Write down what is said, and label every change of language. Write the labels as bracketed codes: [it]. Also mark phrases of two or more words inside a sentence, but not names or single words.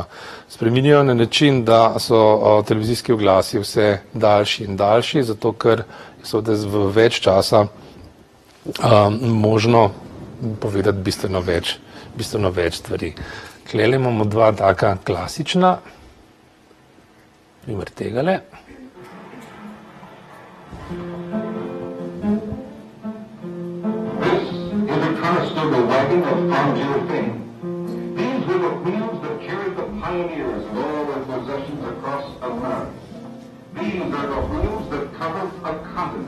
[sl] Spreminjajo na način, da so televizijski oglasi vse daljši in daljši, zato ker so v več časa možno povedati bistveno več stvari. Tlele imamo dva taka klasična, primer tegale. [en] The wagon of Fondue fame. These were the wheels that carried the pioneers and all their possessions across America. These are the wheels that covered a continent.